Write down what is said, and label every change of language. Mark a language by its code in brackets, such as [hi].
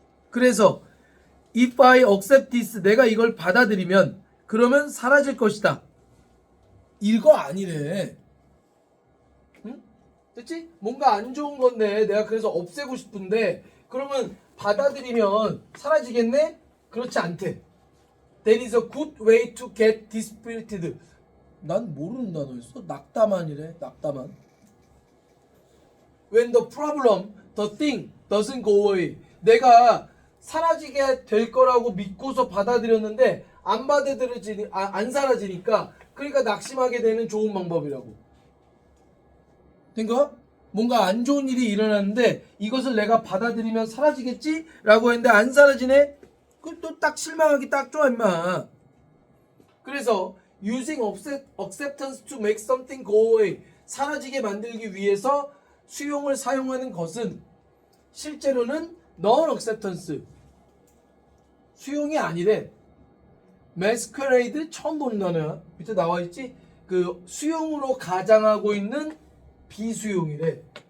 [ko] 그래서 [en] if I accept this, [ko] 내가 이걸 받아들이면 그러면 사라질 것이다. 이거 아니래. 응? 됐지? 뭔가 안 좋은 건데 내가 그래서 없애고 싶은데 그러면 받아들이면 사라지겠네? 그렇지 않대. [en] That is a good way to get dispirited. [ko] 난 모르는 단어였어. 낙담한이래. 낙담한. [en] When the problem, the thing doesn't go away. [ko] 내가 사라지게 될 거라고 믿고서 받아들였는데 안 사라지니까 그러니까 낙심하게 되는 좋은 방법이라고. 된가? 뭔가 안 좋은 일이 일어났는데 이것을 내가 받아들이면 사라지겠지? 라고 했는데 안 사라지네? 그럼 또 딱 실망하기 딱 좋아 임마. [en] 그래서 using acceptance to make something go away. [ko] 사라지게 만들기 위해서 수용을 사용하는 것은 실제로는 non-acceptance. 수용이 아니래. masquerade 처음 보는 단어야. 밑에 나와있지? 그 수용으로 가장하고 있는 비수용이래.